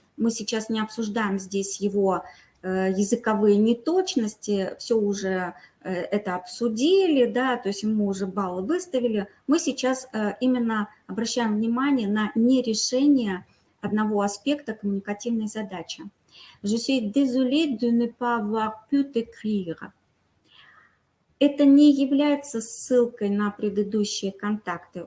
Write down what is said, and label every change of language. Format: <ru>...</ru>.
<ru>Мы сейчас не обсуждаем здесь его языковые неточности, все уже это обсудили, да, то есть мы уже баллы выставили. Мы сейчас именно обращаем внимание на нерешение одного аспекта коммуникативной задачи.</ru> <fr>Je suis désolé de ne pas avoir pu t'écrire.</fr> <ru>Это не является ссылкой на предыдущие контакты.</ru>